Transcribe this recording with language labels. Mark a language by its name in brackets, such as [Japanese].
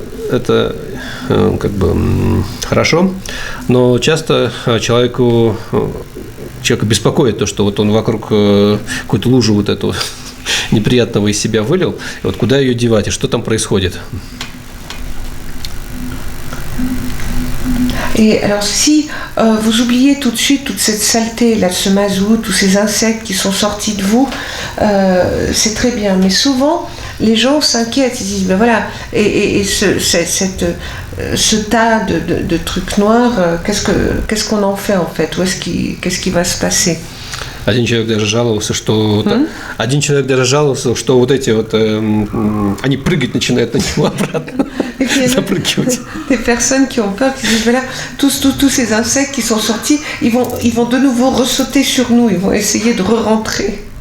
[Russian] это как бы хорошо, но часто человека беспокоит то, что вот он вокруг какую-то лужу вот эту неприятного из себя вылил, и вот куда ее девать, и что там происходит. [French] Et alors si vous oubliez tout de suite toute cette saleté, là, ce mazout, tous ces insectes qui sont sortis de vous, c'est très bien. Mais souvent, les gens s'inquiètent, ils disent, ben voilà, et ce tas de trucs noirs, qu'est-ce qu'on en fait en fait? Qu'est-ce qui va se passer? [Russian] Один человек даже жаловался, что вот эти вот они прыгать начинают на него обратно, запрыгивать. [French] Des personnes qui ont peur, qui disent voilà, tous ces insectes qui sont sortis, ils vont de nouveau ressauter sur nous, ils vont essayer de re-rentrer.